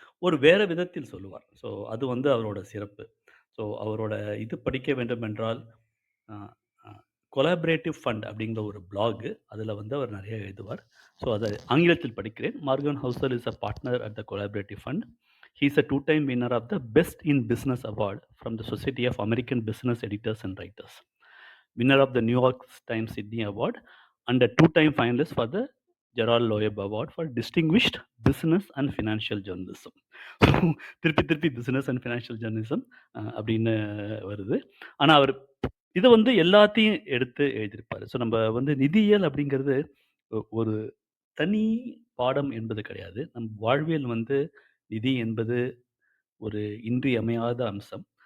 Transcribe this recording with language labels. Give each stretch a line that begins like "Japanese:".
Tamil: ஒரு வேற விதத்தில் சொல்லுவார். ஸோ அது வந்து அவரோட சிறப்பு. ஸோ அவரோட இது படிக்க வேண்டும் என்றால், அ அ கொலாபரேட்டிவ் ஃபண்ட் அப்படிங்கிற ஒரு பிளாக். அதில வந்து அவர் நெறைய எழுதுவார். ஸோ அத ஆங்கிலத்தில் படிக்கிறேன்.
English: Morgan Housel is a partner at the Collaborative Fund. He is a 2 time winner of the Best in Business Award from the Society of American Business Editors and Writers. Winner of the New York Times Sydney Award and a 2-time finalist for the Gerald Loeb Award for Distinguished Business and Financial Journalism.
Tamil: So திருப்பி திருப்பி business and financial journalism அப்படின்னு வருது. ஆனா அவர் இத வந்து எல்லாத்தையும் எடுத்து எழுதியிருப்பாரு. ஸோ நம்ம வந்து நிதியியல் அப்படிங்கிறது ஒரு தனி பாடம் என்பது கிடையாது. நம் வாழ்வியல் வந்து நிதி என்பது ஒரு இன்றியமையாத அம்சம்.